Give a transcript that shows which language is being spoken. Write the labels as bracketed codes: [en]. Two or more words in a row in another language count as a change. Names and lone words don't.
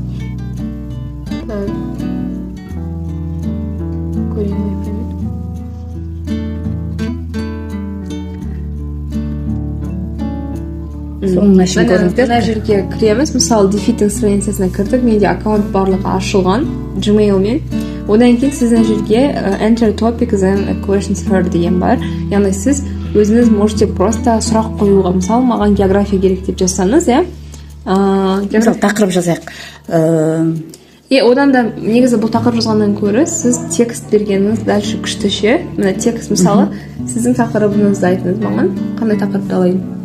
[kk] Көрейін iPhone. Соңына шын көріңіздер. Мына жерге кіреміз. Мысалы дефиттің страницасына кірдік. Менде аккаунт барлығы ашылған Gmail-мен. Одан кейін сіздің жерге [en] enter topics and questions heard [kk] деген бар. Яғни сіз өзіңіз [ru] можете просто [kk] сұрақ қоюға, мысалы маған география керек деп жазсаңыз, мысалы тақырып жазайық. Одан да негізі бұл тақырып жазғаннан көрі сіз текст бергеніңіз дальше күшті ше. Мына текст, мысалы сіздің тақырыбыңызды айтыңыз маған, қандай тақырыпты алайын?